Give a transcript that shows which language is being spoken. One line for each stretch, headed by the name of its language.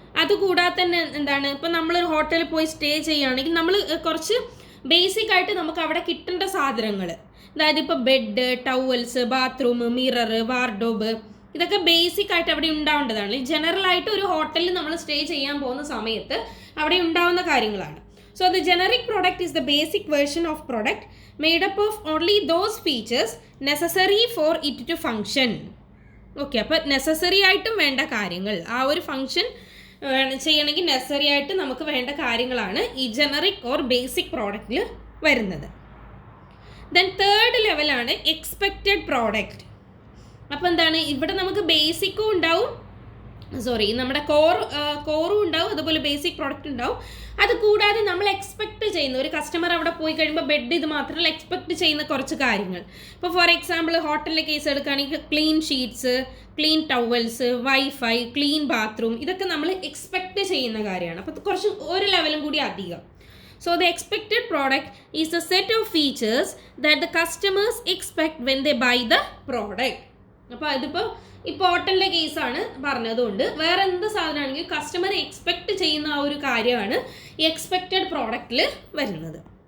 Malayalam: അതുകൂടാതെ തന്നെ എന്താണ്, ഇപ്പോൾ നമ്മളൊരു ഹോട്ടലിൽ പോയി സ്റ്റേ ചെയ്യുകയാണെങ്കിൽ നമ്മൾ കുറച്ച് ബേസിക് ആയിട്ട് നമുക്ക് അവിടെ കിട്ടേണ്ട സാധനങ്ങൾ, അതായത് ഇപ്പോൾ bed, towels, bathroom, mirror, wardrobe, ഇതൊക്കെ ബേസിക് ആയിട്ട് അവിടെ ഉണ്ടാവേണ്ടതാണ്. ജനറൽ ആയിട്ട് ഒരു ഹോട്ടലിൽ നമ്മൾ സ്റ്റേ ചെയ്യാൻ പോകുന്ന സമയത്ത് അവിടെ ഉണ്ടാവുന്ന കാര്യങ്ങളാണ്.
English: So the generic product is the basic version of product made up of only those features necessary for it to function.
Malayalam: Okay, അപ്പോൾ നെസസറി ആയിട്ടും വേണ്ട കാര്യങ്ങൾ, ആ ഒരു ഫങ്ഷൻ ചെയ്യണമെങ്കിൽ നെസസറി ആയിട്ട് നമുക്ക് വേണ്ട കാര്യങ്ങളാണ് ഈ ജനറിക് ഓർ ബേസിക് പ്രോഡക്റ്റിൽ വരുന്നത്. ദെൻ തേർഡ് ലെവലാണ് എക്സ്പെക്റ്റഡ് പ്രോഡക്റ്റ്. അപ്പോൾ എന്താണ്, ഇവിടെ നമുക്ക് ബേസിക്കും ഉണ്ടാവും, നമ്മുടെ കോറും ഉണ്ടാവും, അതുപോലെ ബേസിക് പ്രോഡക്റ്റ് ഉണ്ടാവും. അത് കൂടാതെ നമ്മൾ എക്സ്പെക്റ്റ് ചെയ്യുന്ന, ഒരു കസ്റ്റമർ അവിടെ പോയി കഴിയുമ്പോൾ ബെഡ് ഇത് മാത്രമല്ല എക്സ്പെക്റ്റ് ചെയ്യുന്ന കുറച്ച് കാര്യങ്ങൾ. ഇപ്പോൾ ഫോർ എക്സാമ്പിൾ ഹോട്ടലിലെ കേസ് എടുക്കുകയാണെങ്കിൽ clean sheets, clean towels, wifi, clean bathroom, ഇതൊക്കെ നമ്മൾ എക്സ്പെക്റ്റ് ചെയ്യുന്ന കാര്യമാണ്. അപ്പോൾ കുറച്ച് ഒരു ലെവലും കൂടി അധികം.
English: So the expected product is a set of features that the customers expect when they buy the product.
Malayalam: അപ്പോൾ അതിപ്പോൾ ഇപ്പോൾ ഹോട്ടലിൻ്റെ കേസാണ് പറഞ്ഞതുകൊണ്ട് വേറെ എന്ത് സാധനമാണെങ്കിൽ കസ്റ്റമർ എക്സ്പെക്റ്റ് ചെയ്യുന്ന ആ ഒരു കാര്യമാണ് ഈ എക്സ്പെക്റ്റഡ് പ്രോഡക്റ്റിൽ വരുന്നത്.